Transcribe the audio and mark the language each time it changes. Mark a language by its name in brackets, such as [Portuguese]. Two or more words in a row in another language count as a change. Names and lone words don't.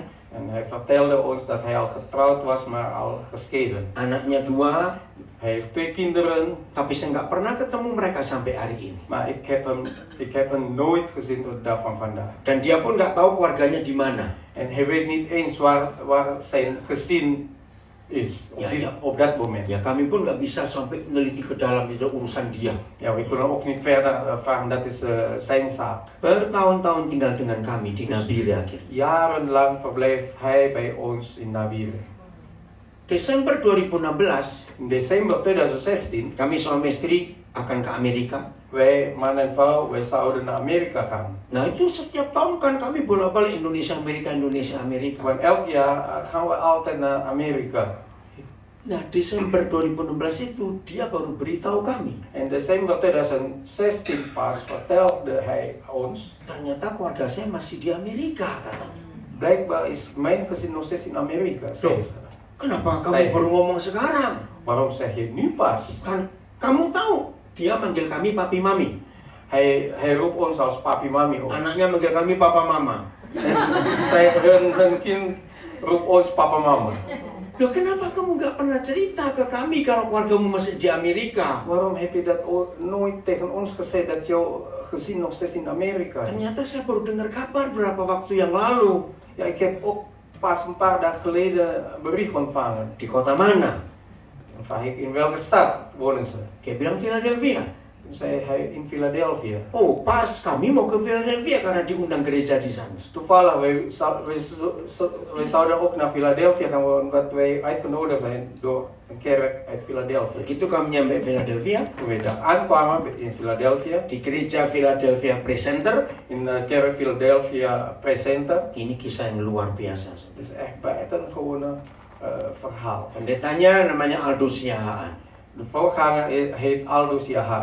[Dutch] En hij vertelde ons dat hij al getrouwd was, maar al gescheiden. [Indonesian] Anaknya 2, [Dutch] Hij heeft 2 kinderen, [Indonesian] tapi saya nggak pernah ketemu mereka sampai hari ini. [Dutch] maar ik heb hem nooit gezien tot de dag van vandaag. [Indonesian] Dan dia pun nggak tahu keluarganya di mana. [Dutch] En hij weet niet eens waar zijn gezin is op dat moment. [Indonesian] Ya kami pun nggak bisa sampai meneliti ke dalam, itu urusan dia. [Dutch] Ja, we kunnen ook niet verder vragen, dat is zijn zaak. [Indonesian] Bertahun-tahun tinggal dengan kami di Nabire akhirnya. [Dutch] Jarenlang verblijft hij bij ons in Nabire. [Indonesian] Desember 2016, [Dutch] In december 2016, [Indonesian] kami suami istri akan ke Amerika. [Dutch] wij, man en vrouw, wij zouden naar Amerika gaan. [Indonesian] Nah itu setiap tahun kan kami bolak-balik Indonesia, Amerika, Indonesia, Amerika. [Dutch] Want elk jaar gaan we altijd naar Amerika. [Indonesian] Nah Desember 2016 itu dia baru beritahu kami. [Dutch] In december 2016 pas vertelde hij ons, [Indonesian] Ternyata keluarga saya masih di Amerika katanya. [Dutch] blijkbaar is mijn gezin nog steeds in Amerika. zei ze. [Indonesian] Kenapa kamu Saya- baru ngomong sekarang? [Dutch] Waarom zeg je nu pas? [Indonesian] Kan kamu tahu dia manggil kami papi mami. [Dutch] Hij roept ons als papi mami op. [Indonesian] Anaknya manggil kami papa mama. [Dutch] Hun kind roept ons papa mama. [Indonesian] Loh kenapa kamu nggak pernah cerita ke kami kalau keluargamu masih di Amerika? [Dutch] Waarom heb je dat nooit tegen ons gezegd dat jouw gezin nog steeds in Amerika is? [Indonesian] Ternyata saya baru dengar kabar beberapa waktu yang lalu. [Dutch] Ja, ik heb ook pas een paar dagen geleden een bericht ontvangen. [Indonesian] Di kota mana? [Dutch] Vraag ik, in welke stad wonen ze? [Indonesian] Dia bilang Philadelphia. [Dutch] Toen zei hij, in Philadelphia. [Indonesian] Oh, pas kami mau ke Philadelphia karena diundang gereja di sana. [Dutch] Dus toevallig, wij zouden ook naar Philadelphia gaan, omdat wij uitgenodigd zijn door een kerk uit Philadelphia. [Indonesian] Begitu kami nyampe Philadelphia, [Dutch] Toen wij daar aankwamen in Philadelphia, [Indonesian] di gereja Philadelphia Presenter, [Dutch] in de kerk Philadelphia Presenter, [Indonesian] ini kisah yang luar biasa. [Dutch] het is echt buitengewone verhaal. [Indonesian] Pendetanya namanya Aldo Siahaan. [Dutch] De voorganger heet Aldo Siahaan.